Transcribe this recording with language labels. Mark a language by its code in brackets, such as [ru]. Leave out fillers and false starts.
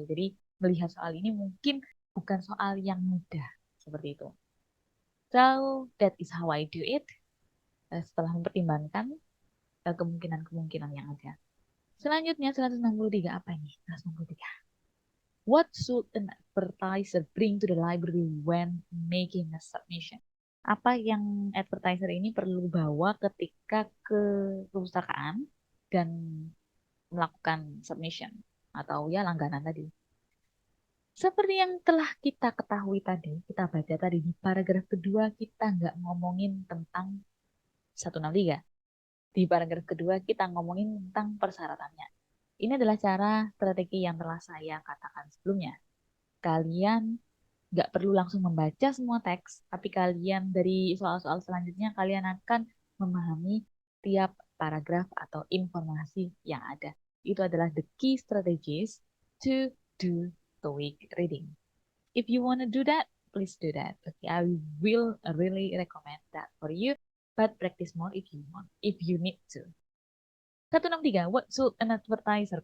[id] Jadi, melihat soal ini mungkin bukan soal yang mudah, seperti itu. [en] So, that is how I do it. [id] Setelah mempertimbangkan kemungkinan-kemungkinan yang ada. Selanjutnya, 163 apa ini? 163. [en] What should an advertiser bring to the library when making a submission? [id] Apa yang advertiser ini perlu bawa ketika ke perpustakaan dan melakukan submission atau ya langganan tadi. Seperti yang telah kita ketahui tadi, kita baca tadi di paragraf kedua, kita nggak ngomongin tentang 163. Di paragraf kedua kita ngomongin tentang persyaratannya. Ini adalah cara strategi yang telah saya katakan sebelumnya. Kalian nggak perlu langsung membaca semua teks, tapi kalian dari soal-soal selanjutnya kalian akan memahami tiap paragraf atau informasi yang ada. Itu adalah [en] the key strategies to do TOEIC reading. If you want to do that, please do that. Okay, I will really recommend that for you, but practice more if you want, if you need to. 163, what should an advertiser?